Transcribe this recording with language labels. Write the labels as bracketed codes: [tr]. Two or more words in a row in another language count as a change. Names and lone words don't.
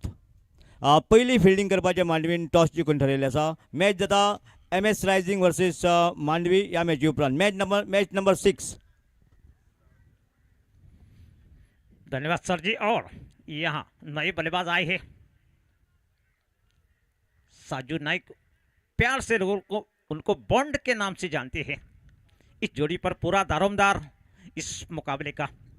[kok] पहिली फिल्डिंग करपाचें मांडवीन टॉस जिखून ठरयलें आसा. मॅच जाता MS रायझिंग वर्सेस मांडवी या मॅची उपरांत. [en] match number 6. [hi] धन्यवाद सर जी। और यहाँ नए बल्लेबाज आए हैं, साजू नाइक, प्यार से लोगों उनको बॉन्ड के नाम से जानते हैं। इस जोड़ी पर पूरा दारोमदार इस मुकाबले का।